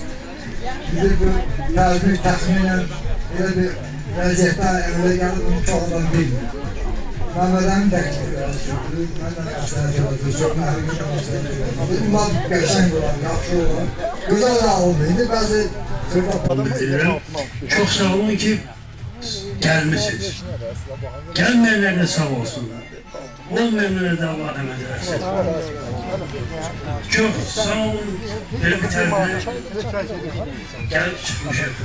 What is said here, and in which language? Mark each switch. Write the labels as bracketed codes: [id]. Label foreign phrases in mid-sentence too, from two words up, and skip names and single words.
[az] Bizi bu tədbir təxminən elə bir vəziyyətdə əmələ gəlib, bunu çox adam bilmir. Məhmədəmin təklifləri sürdü. Məndən məsləhət elədi, söhbətləri məsləhət elədi. Bunlar qəşəng olan, yaxşı olan, gözəl alındı. İndi bəzi [tr] Çok sağ olun ki gelmişsiniz. Gelmeyenler de sağ olsunlar. Olmayanlara da Allah rahmet eylesin. Çok sağ olun. Böyle bir tane gelip çıkmış yapın.